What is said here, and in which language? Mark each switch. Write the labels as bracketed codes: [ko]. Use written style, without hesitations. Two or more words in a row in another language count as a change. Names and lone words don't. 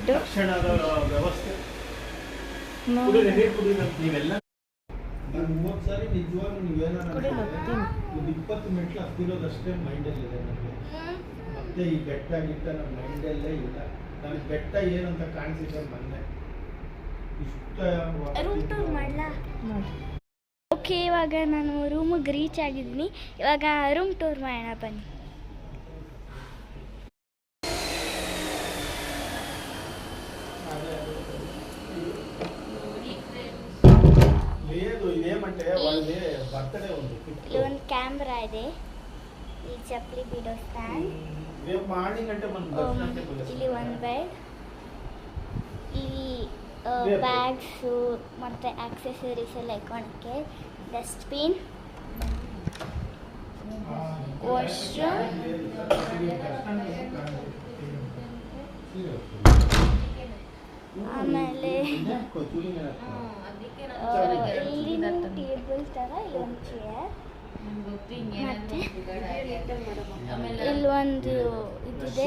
[kn] ತಕ್ಷಣದ ವ್ಯವಸ್ಥೆ ನೀವೆಲ್ಲ 30 ಸಾರಿ ನಿಜವಾಗ್ಲೂ ನೀವೇನಾದ್ರು 20 ಮೆಟ್ಲು ಹತ್ತಿರೋದಷ್ಟೇ ಮೈಂಡಲ್ಲಿದೆ ನನಗೆ. ಮತ್ತೆ ಈ ಬೆಟ್ಟ ಗಿಟ್ಟ ನಮ್ಮ ಮೈಂಡಲ್ಲೇ ಇಲ್ಲ. ನನಗೆ ಬೆಟ್ಟ ಏನಂತ ಕಾಣಿಸಿದೆ ಮೊನ್ನೆ. [en] room tour [kn] ಮಾಡಲಾ? ಓಕೆ, ಇವಾಗ ನಾನು ರೂಮಿಗೆ ರೀಚ್ ಆಗಿದ್ದೀನಿ. ಇವಾಗ [en] room tour [kn] ಮಾಡೋಣ ಬನ್ನಿ. [te] లేదు ఇదేమంటే వాళ్ళది బర్త్డే ఉంది. [kn] ಇಲ್ಲಿ ಒಂದು ಕ್ಯಾಮ್ರಾ ಇದೆ. ಈ ಚಪ್ಪಲಿ ಬಿಡೋ ಸ್ಟ್ಯಾಂಡ್. [te] రేపు మార్నింగ్ అంటే మనం దర్శనం అంటే [kn] ಇಲ್ಲಿ ಒಂದು ಬೆಡ್. ಇಲ್ಲಿ ಬ್ಯಾಗ್ಸು ಮತ್ತು ಆಕ್ಸೆಸರೀಸ್ ಎಲ್ಲ ಇಟ್ಕೊಳಕ್ಕೆ. [en] dustbin, washroom, [kn] ಆಮೇಲೆ ಇಲ್ಲಿ ಟೇಬಲ್ ಥರ ಇಲ್ಲೊಂದು ಚೇರ್, ಮತ್ತೆ ಇಲ್ಲೊಂದು ಇದಿದೆ